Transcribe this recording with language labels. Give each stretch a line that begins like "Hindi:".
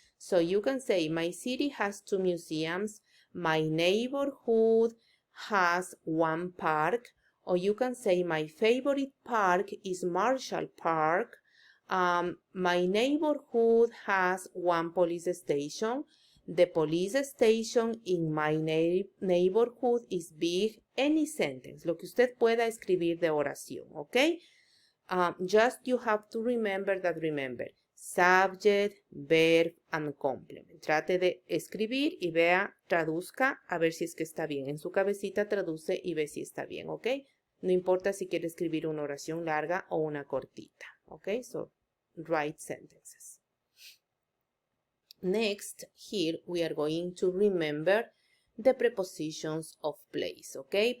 English: So you can say, my city has 2 museums, my neighborhood has 1 park, or you can say, my favorite park is Marshall Park. My neighborhood has 1 police station. The police station in my neighborhood is big. Any sentence,
Spanish: lo que usted pueda escribir de oración, ¿ok?
English: Just you have to remember subject, verb, and complement.
Spanish: Trate de escribir y vea, traduzca, a ver si es que está bien. En su cabecita traduce y ve si está bien, ¿ok? No importa si quiere escribir una oración larga o una cortita, ¿ok?
English: So, write sentences. Next, here we are going to remember the prepositions of place, ¿ok?